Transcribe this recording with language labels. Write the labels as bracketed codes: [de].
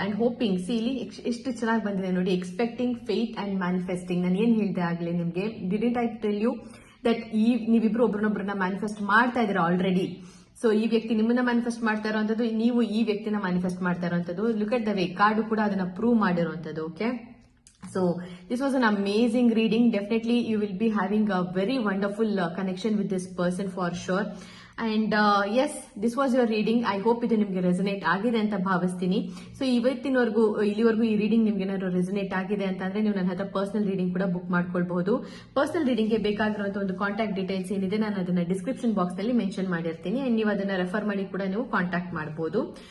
[kn] And hoping, C ಇಲ್ಲಿ ಎಷ್ಟು ಚೆನ್ನಾಗಿ ಬಂದಿದೆ ನೋಡಿ. Expecting, faith and manifesting. ನಾನು ಏನ್ ಹೇಳ್ದೆ ಆಗ್ಲಿ ನಿಮ್ಗೆ, [en] didn't I tell you that [kn] ನೀವಿಬ್ರು ಒಬ್ರನ್ನೊಬ್ರನ್ನ ಮ್ಯಾನಿಫೆಸ್ಟ್ ಮಾಡ್ತಾ ಇದ್ದೀರಾ ಆಲ್ರೆಡಿ. ಸೊ ಈ ವ್ಯಕ್ತಿ ನಿಮ್ಮನ್ನ ಮ್ಯಾನಿಫೆಸ್ಟ್ ಮಾಡ್ತಾ ಇರೋಂಥದ್ದು, ನೀವು ಈ ವ್ಯಕ್ತಿನ ಮ್ಯಾನಿಫೆಸ್ಟ್ ಮಾಡ್ತಾ ಇರೋಂಥದ್ದು. [en] look at the way [kn] card ಕೂಡ ಅದನ್ನ ಪ್ರೂವ್ ಮಾಡಿರುವಂತದ್ದು. [en] Okay, so this was an amazing reading. Definitely you will be having a very wonderful connection with this person for sure. And yes, this was your reading. I hope [kn] ಇದು ನಿಮ್ಗೆ resonate ಆಗಿದೆ ಅಂತ ಭಾವಿಸ್ತೀನಿ. So ಇಲ್ಲಿವರೆಗೂ ಈ reading ನಿಮ್ಗೆ ಏನಾದ್ರು resonate ಆಗಿದೆ ಅಂತಂದ್ರೆ ನೀವು ನನ್ನ ಹತ್ರ ಪರ್ಸನಲ್ ರೀಡಿಂಗ್ ಕೂಡ ಬುಕ್ ಮಾಡ್ಕೊಳ್ಬಹುದು. ಪರ್ಸನಲ್ ರೀಡಿಂಗ್ ಗೆ ಬೇಕಾಗಿರುವಂತಹ ಒಂದು ಕಾಂಟ್ಯಾಕ್ಟ್ ಡೀಟೇಲ್ಸ್ ಏನಿದೆ ನಾನು ಅದನ್ನ ಡಿಸ್ಕ್ರಿಪ್ಷನ್ ಬಾಕ್ಸ್ ನಲ್ಲಿ ಮೆನ್ಷನ್ ಮಾಡಿರ್ತೀನಿ ಅಂಡ್ ನೀವು ಅದನ್ನ ರೆಫರ್ ಮಾಡಿ ಕೂಡ ನೀವು ಕಾಂಟ್ಯಾಕ್ಟ್ ಮಾಡಬಹುದು.